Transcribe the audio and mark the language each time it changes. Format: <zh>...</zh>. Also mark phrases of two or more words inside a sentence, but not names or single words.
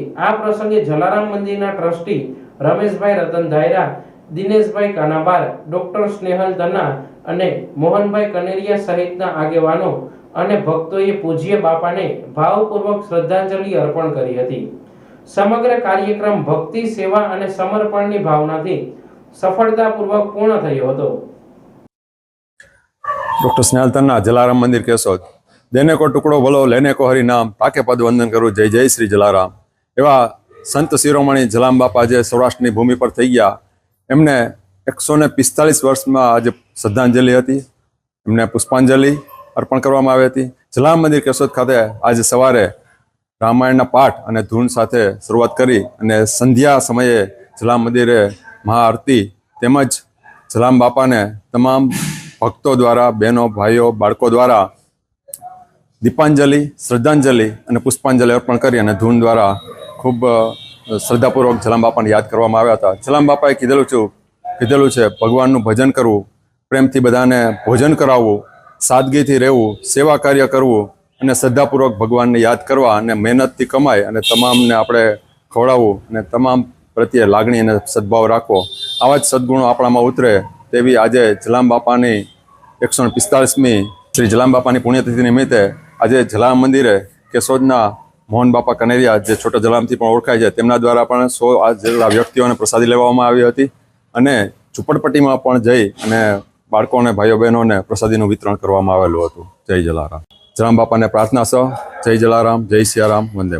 <gu>આ પ્રસંગે જલારામ મંદિરના ટ્રસ્ટી રમેશભાઈ રતન ધાયરા, દિનેશભાઈ કાનાબાર, ડોક્ટર સ્નેહલ તન્ના અને મોહનભાઈ કનેરિયા સહિતના આગેવાનો અને ભક્તોએ પૂજ્ય બાપાને ભાવપૂર્વક શ્રદ્ધાંજલિ અર્પણ કરી હતી। સમગ્ર કાર્યક્રમ ભક્તિ, સેવા અને સમર્પણની ભાવનાથી સફળતાપૂર્વક પૂર્ણ થયો હતો। डॉक्टर स्नेहल तन्ना, जलाराम मंदिर केशोद।</gu> <hi>देने को टुकड़ो भलो, लेने को हरि नाम, पाके पद वंदन करूँ, जय जय श्री जलाराम।</hi> <gu>એવં સંત શિરોમણિ જલારામ બાપા જે સૌરાષ્ટ્રની ભૂમિ પર થઈ ગયા, એમને 145 વર્ષ મેં આજ શ્રદ્ધાંજલિ હતી, એમને પુષ્પાંજલિ અર્પણ કરવામાં આવી હતી। જલારામ મંદિર કેશોદ ખાતે આજ સવારે રામાયણના પાઠ અને ધૂન સાથે શરૂઆત કરી અને સંધ્યા સમયે જલારામ મંદિરે મહાઆરતી તેમજ જલારામ બાપાને તમામ ભક્તો દ્વારા, બહેનો ભાઈઓ બાળકો દ્વારા દીપાંજલિ, શ્રદ્ધાંજલિ ઔર પુષ્પાંજલિ અર્પણ કરી અને ધૂન દ્વારા ખૂબ શ્રદ્ધાપૂર્વક જલારામ બાપાને યાદ કરવામાં આવ્યા હતા। જલારામ બાપાએ કીધેલું છે ભગવાનનું ભજન કરવું, પ્રેમથી બધાને ભોજન કરાવવું, સાદગીથી રહેવું, સેવા કાર્ય કરવું અને શ્રદ્ધાપૂર્વક ભગવાનને યાદ કરવા અને મહેનતથી કમાઈ અને તમામને આપણે ખવડાવવું અને તમામ પ્રત્યે લાગણી અને સદ્ભાવ રાખવો। આવા જ સદ્ગુણો આપણામાં ઉતરે તેવી આજે જલારામ બાપાની 145મી શ્રી જલારામ બાપાની પુણ્યતિથિ નિમિત્તે આજે જલારામ મંદિરે કેશોદના મોહન બાપા કનેરિયા જે છોટા જલારામથી પણ ઓળખાય છે તેમના દ્વારા પણ 100 જેટલા વ્યક્તિઓને પ્રસાદી લેવામાં આવી હતી અને ઝૂંપડપટ્ટીમાં પણ જઈ અને બાળકોને ભાઈઓ બહેનોને પ્રસાદીનું વિતરણ કરવામાં આવેલું હતું। જય જલારામ। જલારામ બાપાને પ્રાર્થના છ। જય જલારામ, જય સિયારામ, વંદે।</gu>